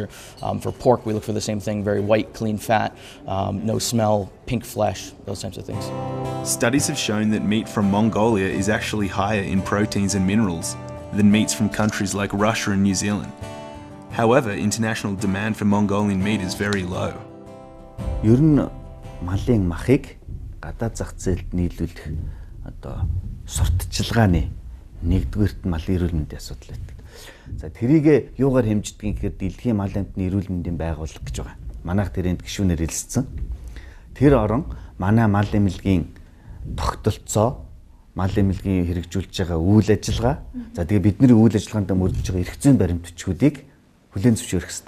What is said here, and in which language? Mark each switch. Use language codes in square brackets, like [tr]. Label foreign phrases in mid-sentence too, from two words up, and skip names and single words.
[en] For pork, we look for the same thing: very white, clean fat, no smell, pink flesh, those types of things. Studies have shown that meat from Mongolia is actually higher in proteins and minerals than meats from countries like Russia and New Zealand. However, international demand for Mongolian meat is very low. [mn] Ер нь малын махыг гадаад зах зээлд нийлүүлэх сурталчилгааны нэгдүгээрт малын эрүүл мэндийн асуудал байдаг. За тэрийг юугаар хэмждэг гэхээр дэлхийн мал амтны эрүүл мэндийн байгууллага гэж байгаа. Манайх тэрэнд гишүүнээр хэлэлцсэн. Тэр орон манай мал эмнэлгийн тогтолцоо, мал эмнэлгийн хэрэгжүүлж байгаа үйл ажиллагаа, за тэгээ бидний үйл ажиллагаанд мөрдөж байгаа эрх зүйн баримтчгуудыг хүлээн зөвшөөрөх ёстой.